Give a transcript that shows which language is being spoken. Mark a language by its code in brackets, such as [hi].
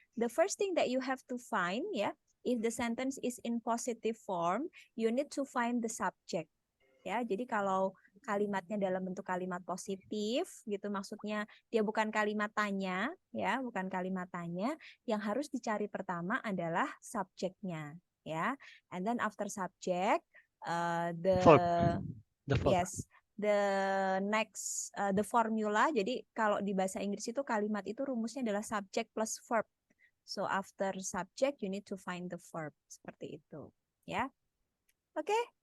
[en] The first thing that you have to find, ya, if the sentence is in positive form, you need to find the subject. [id] Ya, jadi kalau kalimatnya dalam bentuk kalimat positif gitu, maksudnya dia bukan kalimat tanya, ya, bukan kalimat tanya, yang harus dicari pertama adalah subjeknya, ya. [en] And then after subject, the Verb. The verb. yes, the next the formula. [id] Jadi kalau di bahasa Inggris itu kalimat itu rumusnya adalah subject plus verb, [en] So after subject, you need to find the verb. [id] Seperti itu. Ya. Oke.